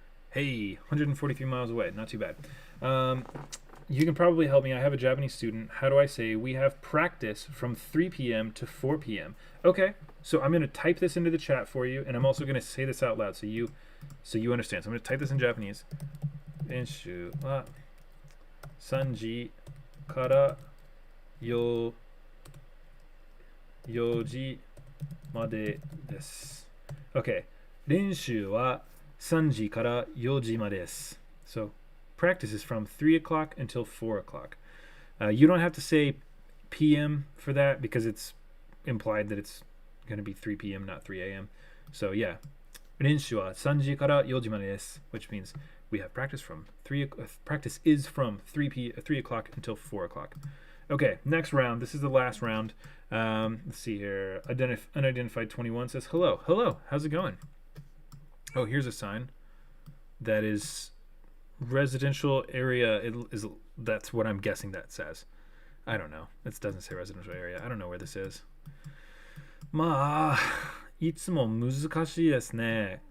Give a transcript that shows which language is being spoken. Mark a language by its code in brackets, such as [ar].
[en] Hey, 143 miles away. Not too bad. You can probably help me. I have a Japanese student. How do I say we have practice from 3 p.m. to 4 p.m.? Okay, so I'm going to type this into the chat for you, and I'm also going to say this out loud so you understand. So I'm going to type this in Japanese. [ja] 練習は3時から4時までです。 Okay, 練習は3時から4時までです。 [en] So practice is from 3 o'clock until 4 o'clock. You don't have to say p.m. for that because it's implied that it's going to be 3 p.m. not 3 a.m. So yeah, [ja] 練習は3時から4時までです, [en] which means we have practice from practice is from 3 o'clock until 4 o'clock. Okay, next round. This is the last round. Let's see here. Unidentified 21 says hello. Hello. How's it going? Oh, here's a sign that is residential area. That's what I'm guessing that says. I don't know. It doesn't say residential area. I don't know where this is. [ja] まあ、いつも難しいですね。